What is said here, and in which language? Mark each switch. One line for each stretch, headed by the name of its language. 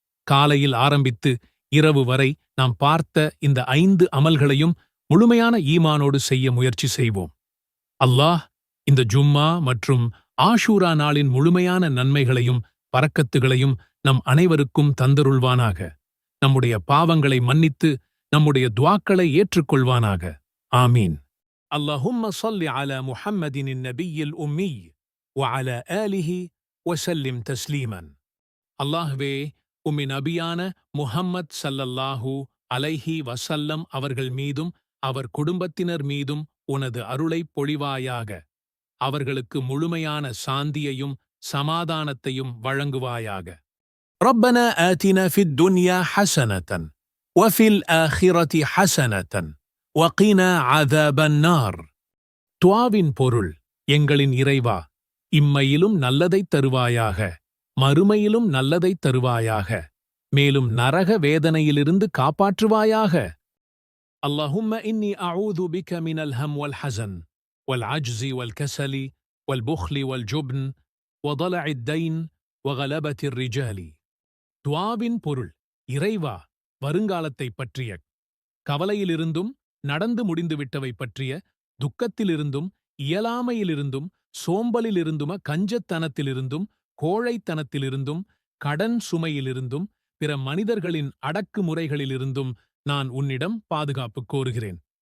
Tamil: காலையில் ஆரம்பித்து இரவு வரை நாம் பார்த்த இந்த 5 அமல்களையும் முழுமையான ஈமானோடு செய்ய முயற்சி செய்வோம். அல்லாஹ் இந்த ஜும்மா மற்றும் ஆஷூரா நாளின் முழுமையான நன்மைகளையும் பரக்கத்துகளையும் நம் அனைவருக்கும் தந்தருள்வானாக. நம்முடைய பாவங்களை மன்னித்து நம்முடைய துஆக்களை ஏற்றுக்கொள்வானாக. ஆமீன்.
Arabic: اللهم صل على محمد النبي الأمي وعلى آله وسلم تسليما.
Tamil: அல்லாஹ்வே, உம்மை நபியான முஹம்மத் ஸல்லல்லாஹு அலைஹி வஸல்லம் அவர்கள் மீதும் அவர் குடும்பத்தினர் மீதும் உனது அருளைப் பொழிவாயாக. அவர்களுக்கு முழுமையான சாந்தியையும் சமாதானத்தையும் வழங்குவாயாக.
Arabic: ربنا آتنا في الدنيا حسنة وفي الآخرة حسنة وقنا عذاب النار.
Tamil: துஆவின் பொருள்: எங்களின் இறைவா, இம்மையிலும் நல்லதைத் தருவாயாக, மறுமையிலும் நல்லதைத் தருவாயாக, மேலும் நரக வேதனையிலிருந்து காப்பாற்றுவாயாக.
Arabic: اللهم إني أعوذ بك من الهم والحزن والعجز والكسل والبخل والجبن وضلع الدين وغلبة الرجال.
Tamil: துஆவின் பொருள்: இறைவா, வருங்காலத்தைப் பற்றிய கவலையிலிருந்தும் நடந்து முடிந்துவிட்டவை பற்றிய துக்கத்திலிருந்தும் இயலாமையிலிருந்தும் சோம்பலிலிருந்தும் கஞ்சத்தனத்திலிருந்தும் கோழைத்தனத்திலிருந்தும் கடன் சுமையிலிருந்தும் பிற மனிதர்களின் அடக்குமுறைகளிலிருந்தும் நான் உன்னிடம் பாதுகாப்பு கோருகிறேன்.